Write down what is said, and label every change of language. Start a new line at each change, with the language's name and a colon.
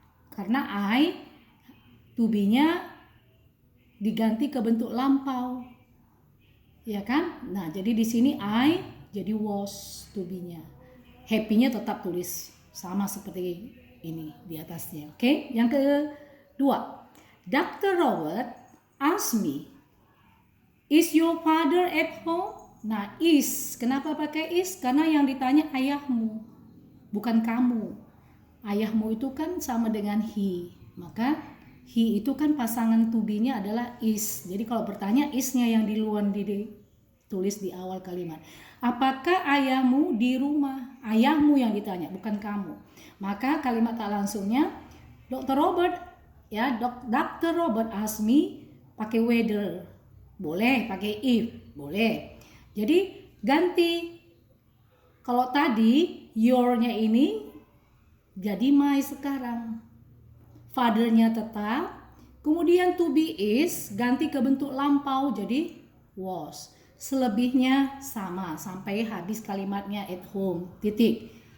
Indonesian: Karena I to be-nya diganti ke bentuk lampau, ya kan? Nah, jadi di sini I jadi was to be-nya. Happy-nya tetap tulis sama seperti ini di atasnya. Oke? Yang kedua, Dr.
English: Robert asked me, is your father at home?
Indonesian: Nah, is. Kenapa pakai is? Karena yang ditanya ayahmu, bukan kamu. Ayahmu itu kan sama dengan he. Maka he itu kan pasangan to be-nya adalah is. Jadi kalau bertanya is-nya yang ditulis di awal kalimat. Apakah ayahmu di rumah? Ayahmu yang ditanya, bukan kamu. Maka kalimat tak langsungnya Dr. Robert, ya, Dr.
English: Robert asked me
Indonesian: pakai
English: whether.
Indonesian: Boleh pakai if, boleh. Jadi ganti. Kalau tadi your-nya ini jadi my sekarang. Father-nya tetap, kemudian to be is ganti ke bentuk lampau jadi was. Selebihnya sama sampai habis kalimatnya
English: at home.
Indonesian: Titik.